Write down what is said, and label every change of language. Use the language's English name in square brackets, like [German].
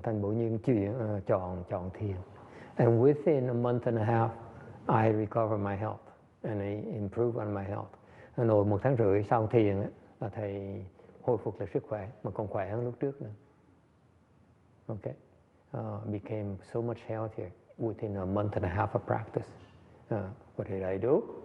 [Vietnamese] Thành bổ nhiên chọn thiền. [English] And within a month and a half, I recovered my health and I improved on my health. [Vietnamese] Rồi 1 tháng rưỡi sau thiền á, là thầy hồi phục lại sức khỏe mà còn khỏe hơn lúc trước nữa. [English] Okay. Became so much healthier within a month and a half of practice. What did I do?